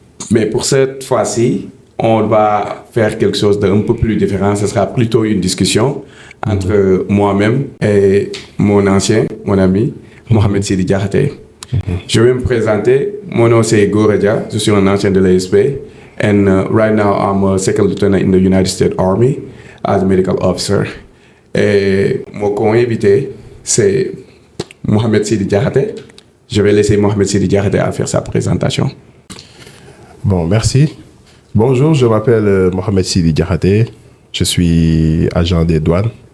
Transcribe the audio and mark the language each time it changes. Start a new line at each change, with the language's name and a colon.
French: Mais pour cette fois-ci, on va faire quelque chose d'un peu plus différent. Ce sera plutôt une discussion entre moi-même et mon ami, Mohamed Sidi Diakhaté. Je vais me présenter. Mon nom c'est Goredia. Je suis un ancien de l'ESP.
English: And right now, I'm a second lieutenant in the United States Army as a medical officer.
French: Et mon co-invité, c'est Mohamed Sidi Diakhaté. Je vais laisser Mohamed Sidi Diakhaté à faire sa présentation. Bon, merci. Bonjour, je m'appelle Mohamed Sidi Diakhaté. Je suis agent des douanes.